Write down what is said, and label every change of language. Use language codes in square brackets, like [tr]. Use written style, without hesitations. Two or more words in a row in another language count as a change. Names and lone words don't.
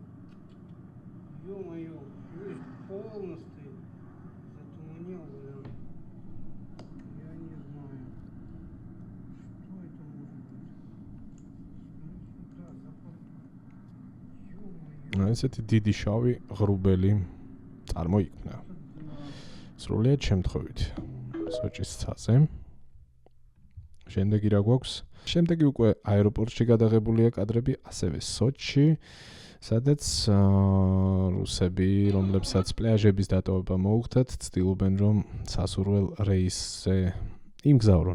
[ru] Ё-моё, видишь, полностью затуманил, блин. Я не знаю. Что это может быть? Да, заправка. Ё-моё. [ka] ესეთი დიდი შავი ღრუბელი წარმოიქმნა. სრულიად შემთხვევით სოჭის ცაზე. შემდეგი რა გვაქვს? შემდეგი უკვე აეროპორტში გადაღებულია კადრები, ასევე სოჭში, სადაც რუსები, რომლებსაც პლაჟების დატოვება მოუხდათ, ცდილობენ რომ სასურველ რეისზე იმგზავრონ,